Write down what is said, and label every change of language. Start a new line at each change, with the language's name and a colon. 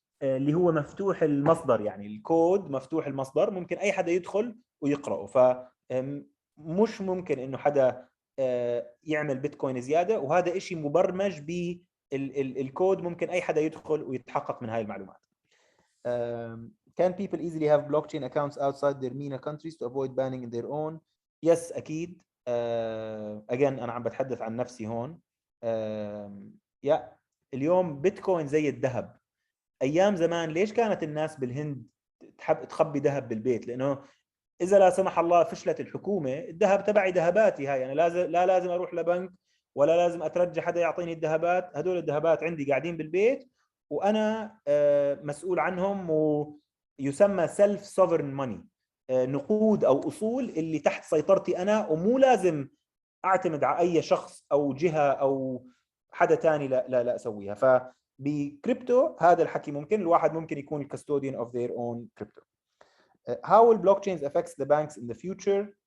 Arabic: اللي هو مفتوح المصدر، يعني الكود مفتوح المصدر، ممكن اي حدا يدخل ويقراه. فمش ممكن انه حدا يعمل بيتكوين زياده، وهذا إشي مبرمج بالكود، ممكن اي حدا يدخل ويتحقق من هاي المعلومات.
English: Can people easily have blockchain accounts outside their MENA countries to avoid banning in their own? Yes
Arabic: اكيد.
English: again
Arabic: انا عم بتحدث عن نفسي هون. يا اليوم بيتكوين زي الذهب. ايام زمان ليش كانت الناس بالهند تحب تخبي ذهب بالبيت؟ لانه اذا لا سمح الله فشلت الحكومه، الذهب تبعي ذهباتي هاي، انا لا لازم اروح لبنك، ولا لازم اترجى حدا يعطيني الذهبات، هدول الذهبات عندي قاعدين بالبيت وانا مسؤول عنهم، ويسمى
English: self sovereign money,
Arabic: نقود او اصول اللي تحت سيطرتي انا، ومو لازم اعتمد على اي شخص او جهه او حدا ثاني لا اسويها. فبكريبتو هذا الحكي ممكن، الواحد ممكن يكون
English: الكاستوديان of their own crypto. How will blockchains affect the banks in the future?